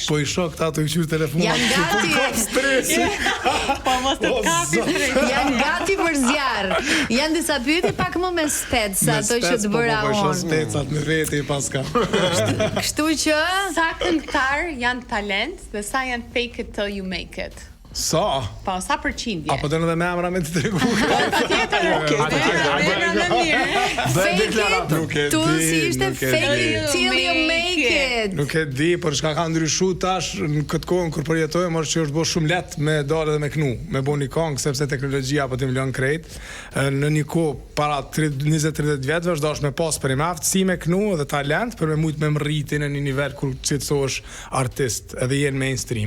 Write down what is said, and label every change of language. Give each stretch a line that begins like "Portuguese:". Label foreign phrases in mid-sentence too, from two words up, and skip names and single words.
Albanian: Po I shoh këta të qyr telefonat. Janë gati. Stresi. Po mos të kapi stresi. Janë gati për zjarr. Janë disa pyetje pak më me spec sa ato që të bëra Po unë. specat me vete paska. Kështu që Sa këngëtar janë talent dhe sa janë
English: fake it till you make it.
Albanian: Sa? Po, sa përqindje? Apo do në dhe me emra me të tregu. Patjetër. Okej,
English: fake it.
Albanian: Tu si ishte
English: fake it till you make it.
Albanian: Nuk e di, por çka ka ndryshuar tash në këtë kohë kur përjetojmë është që është bërë shumë lehtë me dalë dhe me knu, me bëni këngë sepse teknologjia apo të milion krejt. Në një kohë para 20-30 vjetëve është dashur me pas për aftësi me knu dhe talent për me mujt me mriti në një nivel kur cilësohesh artist edhe jenë mainstream.